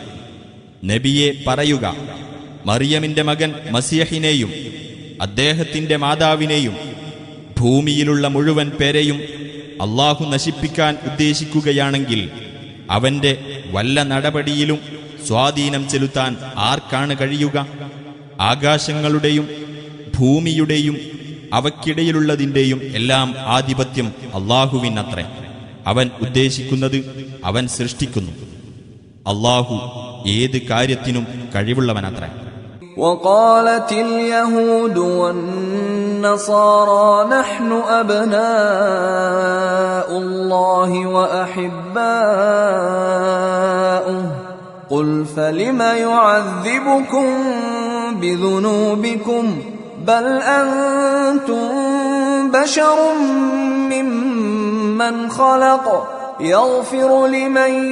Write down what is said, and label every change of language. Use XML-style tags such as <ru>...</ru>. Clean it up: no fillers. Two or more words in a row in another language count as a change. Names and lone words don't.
<ml>നബിയെ പറയുക, മറിയമിന്റെ മകൻ മസിയഹിനെയും അദ്ദേഹത്തിന്റെ മാതാവിനെയും ഭൂമിയിലുള്ള മുഴുവൻ പേരെയും അല്ലാഹു നശിപ്പിക്കാൻ ഉദ്ദേശിക്കുകയാണെങ്കിൽ അവന്റെ വല്ല നടപടിയിലും സ്വാധീനം ചെലുത്താൻ ആർക്കാണ് കഴിയുക? ആകാശങ്ങളുടെയും ഭൂമിയുടെയും അവയ്ക്കിടയിലുള്ളതിന്റെയും എല്ലാം ആധിപത്യം അല്ലാഹുവിനത്രേ. അവൻ ഉദ്ദേശിക്കുന്നത് അവൻ സൃഷ്ടിക്കുന്നു. അല്ലാഹു ഏത് കാര്യത്തിനും കഴിവുള്ളവനത്രേ.</ml> <ar>وقالت اليهود والنصارى نحن أبناء الله وأحباؤه قل فلم يعذبكم بذنوبكم بل أنتم بشر ممن خلق يغفر لمن</ar>